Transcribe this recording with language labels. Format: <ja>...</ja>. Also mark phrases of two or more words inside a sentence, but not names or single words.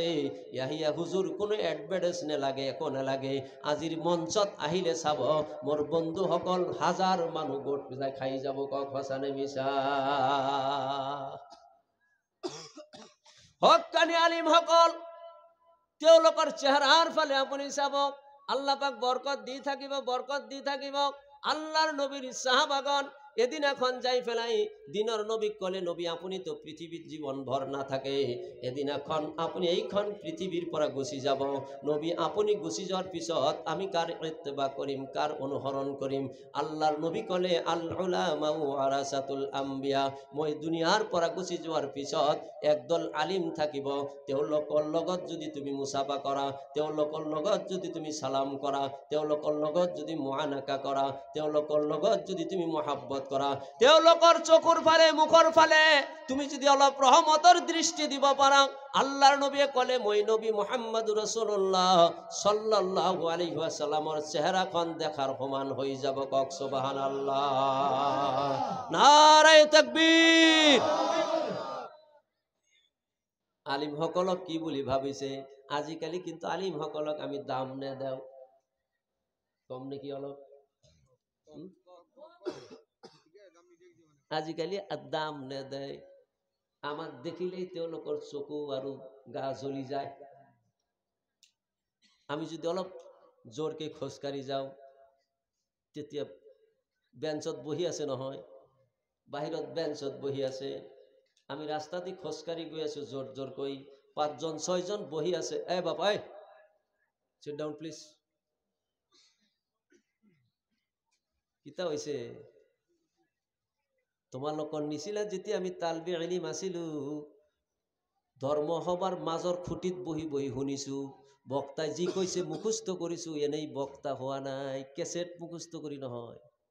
<as>ইয়াহিয়া হুজুর কোনো এডভার্টাইজ নেলাগে, একো নেলাগে, আজির মঞ্চত আহিলে চাব মোর বন্ধু সকল হাজার মানুহ গোট পিছাই খাই যাব কক হসানে মিছা। হক্কানি আলিম সকল তেওঁলোকৰ চেহাৰাৰ ফালে আপুনি চাব, আল্লাহ পাক বরকত দি থাকিব, বরকত দি থাকিব। আল্লাহর নবীর সাহাবাগণ এদিন এখন যাই ফেলাই দিনর নবী কলে, নবী আপনি তো পৃথিবীর জীবন ভর না থাকে, এদিন এখন আপনি এইখন পৃথিবীর পরা গুছি যাব, নবী আপনি গুছি যাওয়ার পিছত আমি কার ইত্তেবা করিম, কার অনুসরণ করিম? আল্লাহর নবী কলে</as> <ar>العلماء ورثة الأنبياء,</ar> <as>মই দুনিয়ার পরা গুছি যাওয়ার পিছত একদল আলিম থাকিব, তেওঁলোকৰ লগত যদি তুমি মুসাফা কৰা, তেওঁলোকৰ লগত যদি তুমি সালাম কৰা, তেওঁলোকৰ লগত যদি মুআনাকা কৰা, তেওঁলোকৰ লগত যদি তুমি মহাব্বত কৰা, তেওঁলোকৰ চকুৰ ফালে মুখৰ ফালে তুমি যদি অলপ রহমতর দৃষ্টি দিব পারা, আল্লাহর নবী কলে মই নবী</as> <ar>محمد رسول الله صلى الله عليه وسلم</ar> <as>চেহারাখন দেখার সমান হয়ে যাব কক সুবহানাল্লাহ।</as> <ur>نعرۂ تکبیر.</ur> <as>আলিম সকলক কি বুলি ভাবিছে? আজিকালি কিন্তু আলিম সকলক আমি দাম নেদেও, কম নেকি অলপ? আজিকালি দাম নেদেয় আমাক দেখিলেই তেওঁলোকৰ চকু আৰু গা জ্বলি যায় আমি যদি অলপ জোৰকে খোজকাঢ়ি যাওঁ তেতিয়া বেঞ্চত বহি আছে নহয় বাহিৰত বেঞ্চত বহি আছে আমি ৰাস্তাতে খোজকাঢ়ি গৈ আছো জোৰ জোৰকৈ 5 জন 6 জন বহি আছে এ বাবা</as> <en>sit down please</en> <as>কিতা হৈছে তোমালোকৰ নিচিনা যেতিয়া আমি তালবি ইলম আছিলো ধৰ্ম সভাৰ মাজৰ খুঁটিত বহি বহি শুনিছো বক্তাই যি কৈছে মুখস্থ কৰিছো এনেই বক্তা হোৱা নাই কেছেট মুখস্থ কৰি নহয়</as>